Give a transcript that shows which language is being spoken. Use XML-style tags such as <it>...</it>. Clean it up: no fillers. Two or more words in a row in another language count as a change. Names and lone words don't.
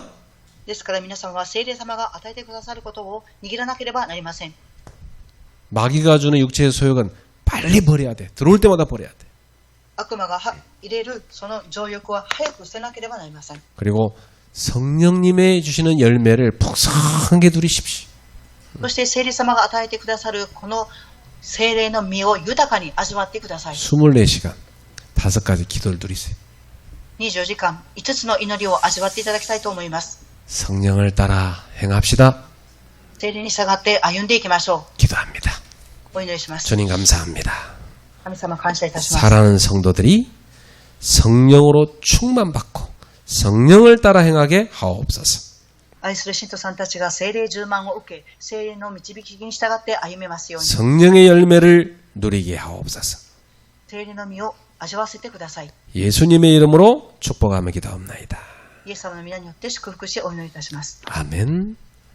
<ja>ですから皆様は聖霊様が与えてくださることを握らなければなりません。</ja> <ko>마귀가 주는 육체의 소욕은 빨리 버려야 돼. 들어올 때마다 버려야 돼.</ko> <ja>悪魔が入れるその情欲は早く捨てなければなりません。</ja> <ko>그리고 성령님의 주시는 열매를 풍성하게 누리십시오.</ko> <ja>そして聖霊様が与えてくださるこの聖霊の実を豊かに味わってください。</ja> <ko>24시간 5가지 기도를 누리세요.</ko> <ja>24 時間5つの祈りを味わっていただきたいと思います。</ja> <ko>성령을 따라 행합시다.</ko> <ja>聖霊に従って歩んでいきましょ</ja> <ko>기도합니다.</ko> <ja>う。お祈りします。</ja> <ko>주님 감사합니다.</ko> <ja>神様感謝いたします。</ja> <ko>사랑하는 성도들이 성령으로 충만받고 성령을 따라 행하게 하옵소서.</ko> <ja>愛する信徒さんたちが聖霊充満を受け、聖霊の導きに従って歩めますように、</ja> <ko>성령의 열매를 누리게 하옵소서.</ko> <ja>聖霊の実を味わわせてください。</ja> <ko>예수님의 이름으로 축복하며 기도합나이다.</ko> <ja>イエス様の皆によって祝福しお祈りいたします。</ja> <ko>아멘.</ko>